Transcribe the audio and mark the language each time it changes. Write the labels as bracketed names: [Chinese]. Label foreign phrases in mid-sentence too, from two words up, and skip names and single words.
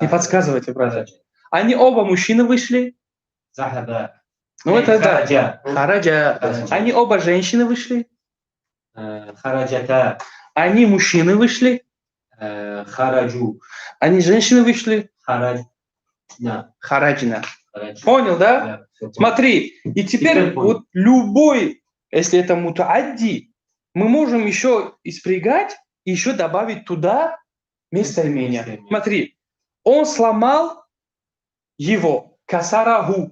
[Russian] Не подсказывайте, братья. Хараджа. Они оба мужчины вышли. Захаба. Ну это да. Хараджа. Хараджа. Хараджа. Они оба женщины вышли. Хараджата. Они мужчины вышли. Хараджу. Они женщины вышли. Хараджна. Хараджна. Хараджа. Понял, да? Да, всё понял. Смотри, и теперь Теперь понял. вот любой, если это мутаадди, мы можем еще испрягать и еще добавить туда местоимение. Местоимение. Смотри, он сломал его, касараху.